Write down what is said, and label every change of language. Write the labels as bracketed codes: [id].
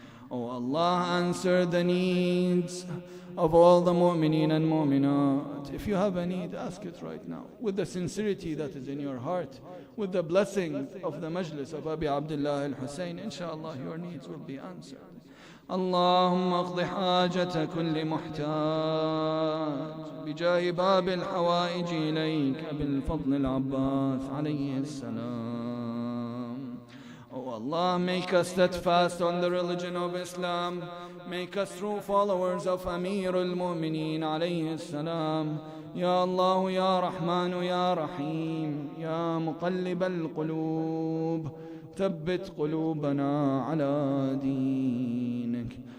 [en] Oh Allah, answer the needs of all the mu'mineen and mu'minat. If you have a need, ask it right now, with the sincerity that is in your heart, with the blessing of the majlis of Abi Abdullah al-Hussein. Inshallah, your needs will be answered. [ar] اللهم اقض حاجة كل محتاج بجاه باب الحوائج إليك بالفضل العباس عليه السلام. [en] Oh Allah, make us steadfast on the religion of Islam. Make us true followers of Amir al-Mu'mineen عليه السلام. [ar] يا الله يا رحمن يا رحيم يا مقلب القلوب ثبت قلوبنا على دينك.